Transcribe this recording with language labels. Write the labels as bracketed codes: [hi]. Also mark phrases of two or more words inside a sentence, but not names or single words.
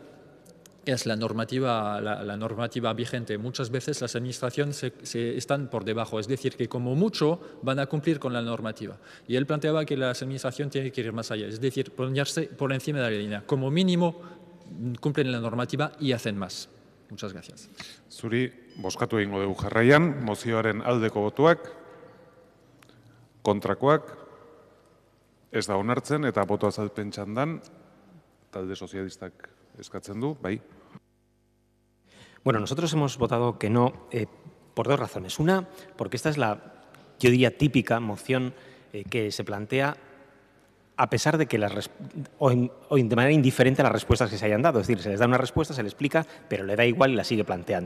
[es] Es la normativa vigente. Muchas veces las administraciones están por debajo, es decir, que como mucho van a cumplir con la normativa. Y él planteaba que la administración tiene que ir más allá, es decir, ponerse por encima de la línea. Como mínimo cumplen la normativa y hacen más. Muchas gracias. [eu] Zuri, bozkatu egingo dugu jarraian, mozioaren aldeko botuak, kontrakoak, ez da onartzen, eta boto azalpen txandan, talde sozialistak eskatzen du, bai. [es] Bueno, nosotros hemos votado que no por dos razones. Una, porque esta es la, yo diría, típica moción que se plantea a pesar de que o de manera indiferente a las respuestas que se hayan dado. Es decir, se les da una respuesta, se le explica, pero le da igual y la sigue planteando.